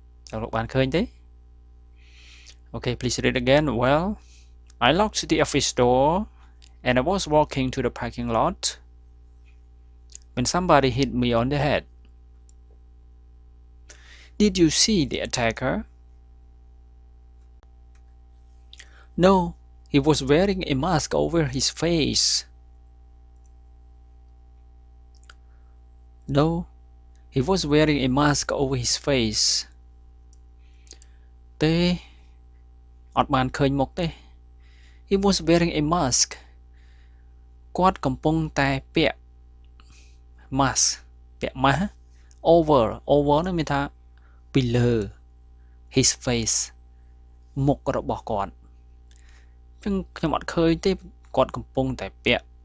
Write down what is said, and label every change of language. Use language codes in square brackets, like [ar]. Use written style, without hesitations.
[km] តើលោកបានឃើញទេ [en] Okay please read again Well I locked the office door and I was walking to the parking lot when somebody hit me on the head Did you see the attacker No He was wearing a mask over his face. No, he was wearing a mask over his face. [km] ទេអត់បានឃើញមុខទេ [en] He was wearing a mask. [km] គាត់កំពុងតែពាក់ mask ពាក់ mask over នោះមានថាពីលើ his face មុខរបស់គាត់ចឹងខ្ញុំអត់ឃើញទេគាត់កំពុងតែពាក់